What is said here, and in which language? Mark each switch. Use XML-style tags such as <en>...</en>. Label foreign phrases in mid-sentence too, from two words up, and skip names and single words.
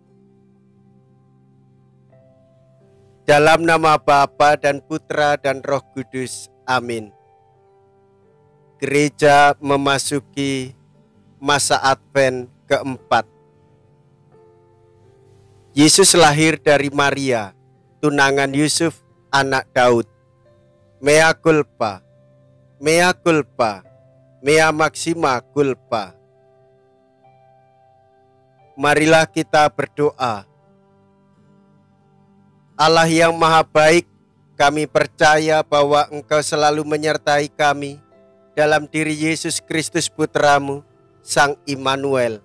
<id>Dalam nama Bapa dan Putra dan Roh Kudus. Amin. Gereja memasuki masa Advent keempat. Yesus lahir dari Maria, tunangan Yusuf, anak Daud.</id> <la>Mea culpa, mea culpa, mea maxima culpa.</la> <id>Marilah kita berdoa. Allah yang maha baik, kami percaya bahwa Engkau selalu menyertai kami dalam diri Yesus Kristus Putramu, Sang Immanuel.</id>